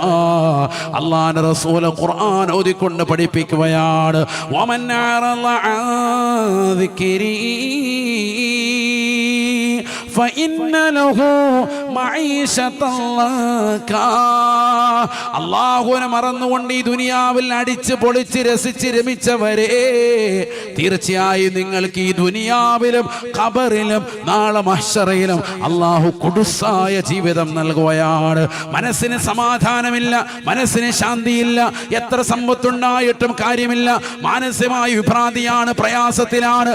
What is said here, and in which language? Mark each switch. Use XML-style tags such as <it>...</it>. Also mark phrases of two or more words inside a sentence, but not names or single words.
<ml>അല്ലാഹുവിന്റെ റസൂൽ ഖുർആൻ ഓതിക്കൊണ്ട് പഠിപ്പിക്കുകയാണ്,</ml> <ar>ومن أعرض عن ذكري فإن له معيشة ضنكا.</ar> <ml>അല്ലാഹുവിനെ മറന്നുകൊണ്ട് ഈ ദുനിയാവിൽ അടിച്ച് പൊളിച്ച് രസിച്ച് രമിച്ചവരെ, തീർച്ചയായും നിങ്ങൾക്ക് ഈ ദുനിയാവിലും ഖബറിലും നാളെ മഹ്ശറിലും അല്ലാഹു കുടുസായ ജീവിതം നൽകുകയാണ്. മനസ്സിന് സമാധാനമില്ല, മനസ്സിന് ശാന്തിയില്ല, എത്ര സമ്പത്തുണ്ടായിട്ടും കാര്യമില്ല, മാനസികമായ വിഭ്രാന്തിയാണ്, പ്രയാസത്തിലാണ്.</ml>